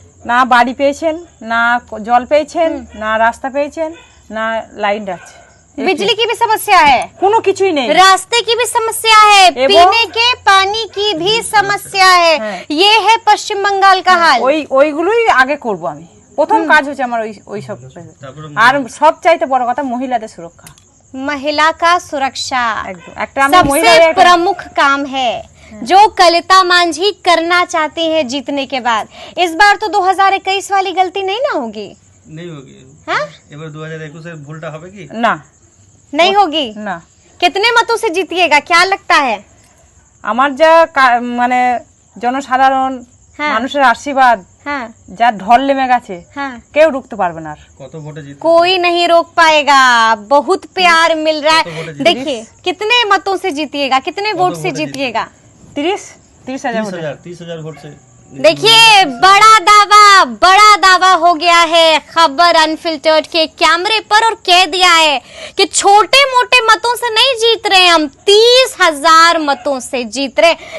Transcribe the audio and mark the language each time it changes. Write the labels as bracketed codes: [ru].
[bn] না বাড়ি পেয়েছেন, না জল পেয়েছেন, না রাস্তা পেয়েছেন, না লাইন আছে, [hi] बिजली की भी समस्या है, [bn] কোনো কিছুই নেই, [hi] रास्ते की भी समस्या है, पीने के पानी की भी समस्या है। ये है पश्चिम बंगाल का हाल। [bn] ওইগুলোই আগে করব আমি। প্রথম কাজ হচ্ছে আমার ওই সব। আর সব চাইতে বড় কথা মহিলাদের সুরক্ষা, [hi] महिला का सुरक्षा एकदम सबसे प्रमुख काम है जो कलिता मांझी करना चाहती है जीतने के बाद। इस बार तो 2021 वाली गलती नहीं ना होगी? नहीं होगी। हाँ? 2021 से भूलता [bn] হবে কি? না, [hi] नहीं होगी [bn] না। [hi] कितने मतों से जीतिएगा क्या लगता है? [bn] আমার যা মানে জনসাধারণ মানুষের আশীর্বাদ যা ঢল নেমে গেছে, কেউ রুখতে পারবে না। কত ভোটে জিত? [hi] कोई नहीं रोक पाएगा, बहुत प्यार मिल रहा है। देखिए कितने मतों से जीतिएगा, कितने वोट से जीतिएगा? 30,000 वोट से। देखिए बड़ा दावा हो गया है खबर अनफिल्टर्ड के कैमरे पर, और कह दिया है कि छोटे मोटे मतों से नहीं जीत रहे हम, 30,000 मतों से जीत रहे।